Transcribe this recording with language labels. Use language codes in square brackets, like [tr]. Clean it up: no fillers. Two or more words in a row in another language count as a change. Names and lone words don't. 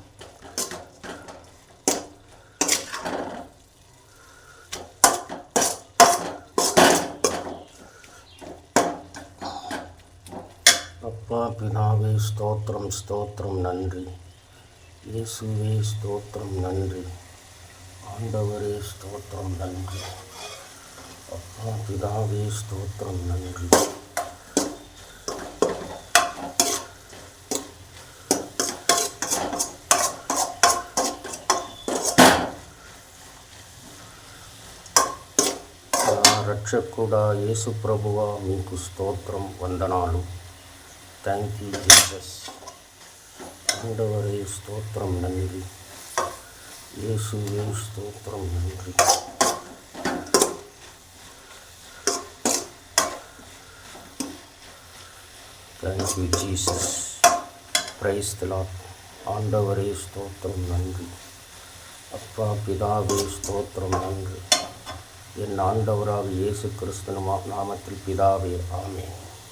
[ta] அப்பா பிதாவே ஸ்தோத்திரம், ஸ்தோத்திரம், நன்றி. இயேசுவே ஸ்தோத்திரம், நன்றி. ஆண்டவரே ஸ்தோத்திரம், நன்றி. அப்பா பிதாவே ஸ்தோத்திரம், நன்றி. [te] రక్షకుడా యేసు ప్రభువా మీకు స్తోత్రం, వందనాలు. [en] Thank you Jesus. [ta] ஆண்டவரே ஸ்தோத்திரம், நன்றி. இயேசுவே ஸ்தோத்திரம், நன்றி. [en] Thank you Jesus. Praise the Lord. [ta] ஆண்டவரே ஸ்தோத்திரம், நன்றி. அப்பா பிதாவே ஸ்தோத்திரம், நன்றி. என் ஆண்டவராக இயேசு கிறிஸ்து நாமத்தில் பிதாவே, ஆமென்.